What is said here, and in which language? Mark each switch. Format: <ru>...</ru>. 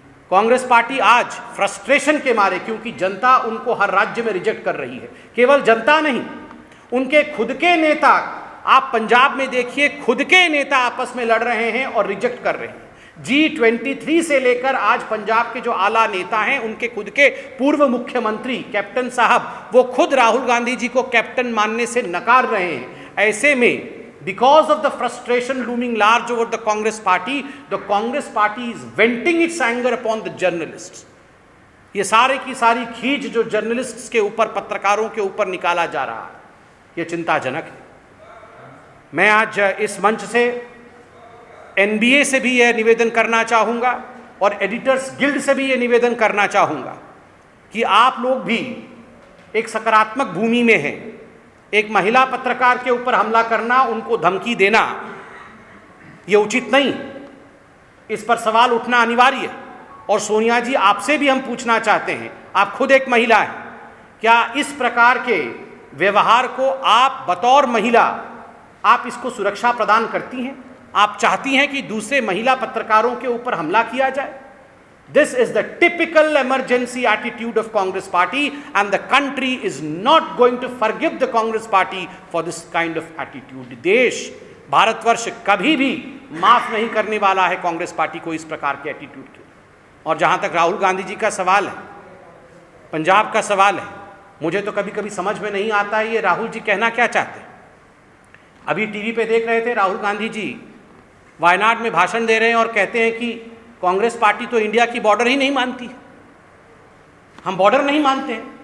<hi>Congress party आज frustration के मारे, क्योंकि जनता उनको हर राज्य में रिजेक्ट कर रही है, केवल जनता नहीं, उनके खुद के नेता, आप पंजाब में देखिए, खुद के नेता आपस में लड़ रहे हैं और रिजेक्ट कर रहे हैं। G23 से लेकर आज पंजाब के जो आला नेता हैं, उनके खुद के पूर्व मुख्यमंत्री कैप्टन साहब, वो खुद राहुल गांधी जी को कैप्टन मानने से नकार रहे हैं। ऐसे में</hi> <en>because of the frustration looming large over the Congress party is venting its anger upon the journalists.</en> <hi>ये सारे की सारी खींच जो जर्नलिस्ट्स के ऊपर, पत्रकारों के ऊपर निकाला जा रहा है, ये चिंताजनक है। मैं आज इस मंच से NBA से भी यह निवेदन करना चाहूँगा और एडिटर्स गिल्ड से भी यह निवेदन करना चाहूँगा कि आप लोग भी एक सकारात्मक भूमि में हैं। एक महिला पत्रकार के ऊपर हमला करना, उनको धमकी देना, ये उचित नहीं। इस पर सवाल उठना अनिवार्य है। और सोनिया जी, आपसे भी हम पूछना चाहते हैं, आप खुद एक महिला हैं, क्या इस प्रकार के व्यवहार को आप बतौर महिला, आप इसको सुरक्षा प्रदान करती हैं? आप चाहती हैं कि दूसरे महिला पत्रकारों के ऊपर हमला किया जाए?</hi> <en>This is the typical emergency attitude of Congress party, and the country is not going to forgive the Congress party for this kind of attitude.</en> <hi>देश, भारतवर्ष कभी भी माफ नहीं करने वाला है कांग्रेस पार्टी को इस प्रकार के एटीट्यूड के। और जहां तक राहुल गांधी जी का सवाल है, पंजाब का सवाल है, मुझे तो कभी कभी समझ में नहीं आता है ये राहुल जी कहना क्या चाहते हैं। अभी टीवी पे देख रहे थे, राहुल गांधी जी वायनाड में भाषण दे रहे हैं और कहते हैं कि कांग्रेस पार्टी तो इंडिया की बॉर्डर ही नहीं मानती, हम बॉर्डर नहीं मानते हैं।</hi>